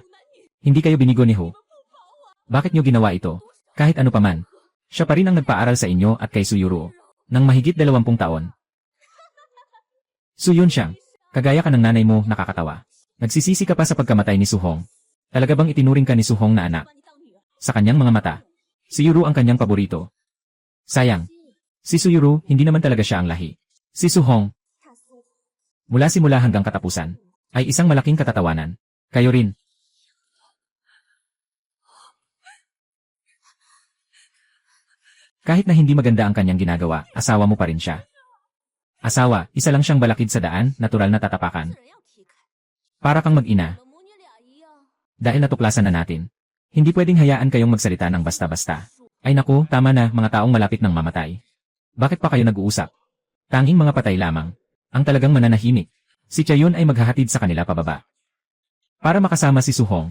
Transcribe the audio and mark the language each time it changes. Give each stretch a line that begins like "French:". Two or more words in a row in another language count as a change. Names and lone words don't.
Filipino: Hindi kayo binigo ni Ho. Bakit niyo ginawa ito? Kahit ano paman. Siya pa rin ang nagpaaral sa inyo at kay Suyuro. Nang mahigit 20 taon. Suyun siyang. Kagaya ka ng nanay mo, nakakatawa. Nagsisisi ka pa sa pagkamatay ni Suhong. Talaga bang itinuring ka ni Suhong na anak?
Chinese: 把你当女儿。
Filipino: Sa kanyang mga mata. Si Yuru ang kanyang paborito. Sayang. Si Suyuru, hindi naman talaga siya ang lahi. Si Suhong,
Chinese: 他说
Filipino: mula simula hanggang katapusan, ay isang malaking katatawanan. Kayo rin. Kahit na hindi maganda ang kanyang ginagawa, asawa mo pa rin siya. Asawa, isa lang siyang balakid sa daan, natural na tatapakan.
Chinese: 自然要踢开，
Filipino: Para kang mag-ina,
Chinese: 我们母女俩一样。
Filipino: dahil natuklasan na natin. Hindi pwedeng hayaan kayong magsalita ng basta-basta. Ay naku, tama na, mga taong malapit ng mamatay. Bakit pa kayo nag-uusap? Tanging mga patay lamang. Ang talagang mananahimik. Si Chayon ay maghahatid sa kanila pababa. Para makasama si Suhong.